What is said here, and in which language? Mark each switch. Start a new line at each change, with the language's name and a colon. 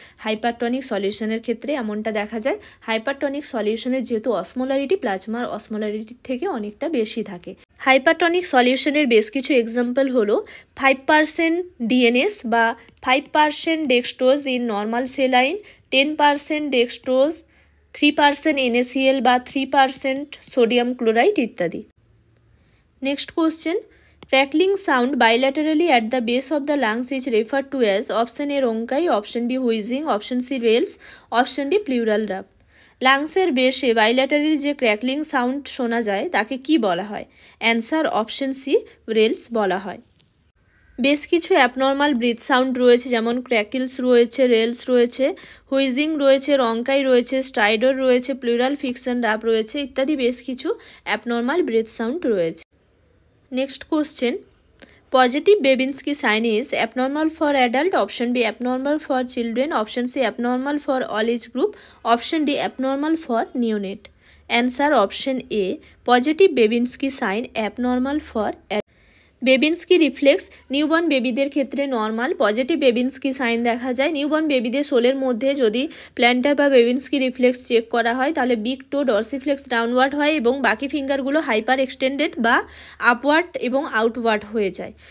Bangla: Hypertonic সলিউশনের ক্ষেত্রে এমনটা দেখা যায়। হাইপারটনিক সলিউশনের যেহেতু অসমোলারিটি প্লাজমার অসমোলারিটির থেকে অনেকটা বেশি থাকে। হাইপারটনিক সলিউশনের বেশ কিছু এক্সাম্পল হলো 5% ডিএনএস বা 5% dextrose in normal saline, 10% dextrose, 3% NaCl বা 3% সোডিয়াম ক্লোরাইড ইত্যাদি।
English: Next question, crackling sound bilaterally at the base of the lungs is referred to as option A rhonchi, option B wheezing, option C rales, option D pleural rap.
Bangla: লাংসের বেশে বাইল্যাটারি যে crackling sound শোনা যায় তাকে কি বলা হয়? Answer option C rails বলা হয়। বেশ কিছু অ্যাবনর্মাল ব্রিথ সাউন্ড রয়েছে, যেমন ক্র্যাকলস রয়েছে, রেলস রয়েছে, হুইজিং রয়েছে, রঙ্কাই রয়েছে, স্ট্রাইডর রয়েছে, প্লুরাল ফিকশন রাপ রয়েছে ইত্যাদি বেশ কিছু অ্যাবনর্মাল ব্রিথ সাউন্ড রয়েছে।
English: Next question, positive Babinski sign is abnormal for adult, option B abnormal for children, option C abnormal for all age group, option D abnormal for neonate. Answer option A positive Babinski sign abnormal for adult.
Bangla: বেবিনস্কি reflex newborn বেবিদের ক্ষেত্রে normal. Positive বেবিনস্কি sign দেখা যায় newborn বেবিদের শোলের মধ্যে যদি planter বা বেবিনস্কি reflex check করা হয় তাহলে বিগ টো ডরসিফ্লেক্স ডাউনওয়ার্ড হয় এবং বাকি ফিঙ্গারগুলো হাইপার এক্সটেন্ডেড বা আপওয়ার্ড এবং আউটওয়ার্ড হয়ে যায়।